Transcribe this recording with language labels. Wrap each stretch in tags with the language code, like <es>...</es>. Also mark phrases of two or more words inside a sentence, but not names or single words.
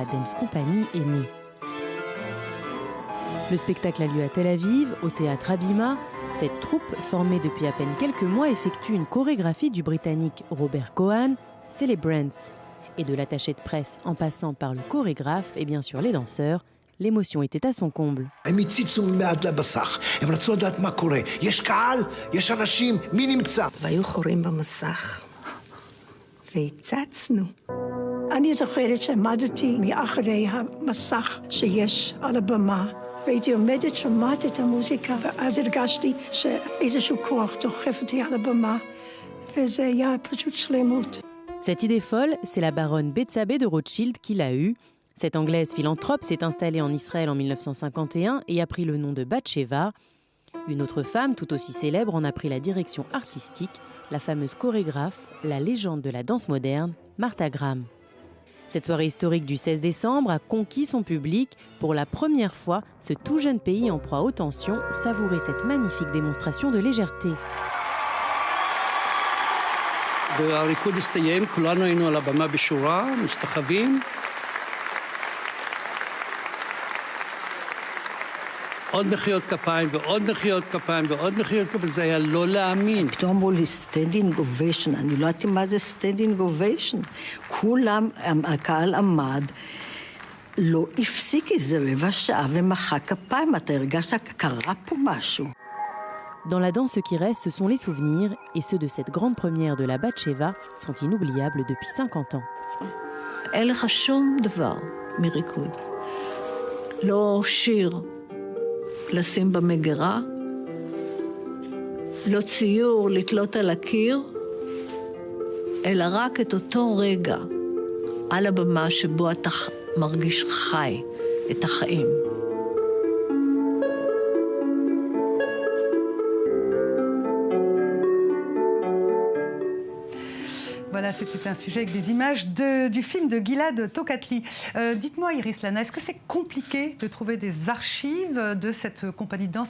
<fr>La Batsheva Dance Company est née. Le spectacle a lieu à Tel Aviv, au théâtre Habima. Cette troupe, formée depuis à peine quelques mois, effectue une chorégraphie du Britannique Robert Cohan, Celebrants. Et de l'attaché de presse en passant par le chorégraphe et bien sûr les danseurs, l'émotion était à son comble.</fr> <he>הם הציצו מעט לבסך, הם רצו לדעת מה קורה. יש קהל, יש אנשים, מי נמצא? והיו חורים במסך, והצצנו. אני זוכרת שעמדתי מאחורי המסך שיש על הבמה, והייתי עומדת, שומעת את המוזיקה, ואז הרגשתי שאיזשהו כוח דוחף אותי על הבמה, וזה היה פשוט שלמות.</he> <fr>Cette idée folle, c'est la baronne Bethsabée de Rothschild qui l'a eue. Cette Anglaise philanthrope s'est installée en Israël en 1951 et a pris le nom de Batsheva. Une autre femme, tout aussi célèbre, en a pris la direction artistique, la fameuse chorégraphe, la légende de la danse moderne, Martha Graham. Cette soirée historique du 16 décembre a conquis son public. Pour la première fois, ce tout jeune pays en proie aux tensions savourait cette magnifique démonstration de légèreté.</fr> <he>והריקוד הסתיים, כולנו היינו על הבמה בשורה, משתחווים. עוד מחיאות כפיים ועוד מחיאות כפיים ועוד מחיאות כפיים, זה היה לא להאמין. פתאום אמרו לי</he> <en>standing ovation,</en> <he>אני לא יודעת מה זה</he> <en>standing ovation.</en> <he>כולם, הקהל עמד, לא הפסיק איזה רבע שעה ומחא כפיים, אתה הרגשת שקרה פה משהו.</he> <fr>Dans la danse, ce qui reste, ce sont les souvenirs, et ceux de cette grande première de la Batsheva sont inoubliables depuis 50 ans.</fr> <he>אין לך שום דבר מריקוד. לא שיר לשים במגירה, לא ציור לתלות על הקיר, אלא רק את אותו רגע על הבמה שבו אתה מרגיש חי את החיים.</he> <fr>Voilà, c'était un sujet avec des images du film de Gilad Tokatli. Dites-moi, Iris Lana, est-ce que c'est compliqué de trouver des archives de cette compagnie de danse?</fr>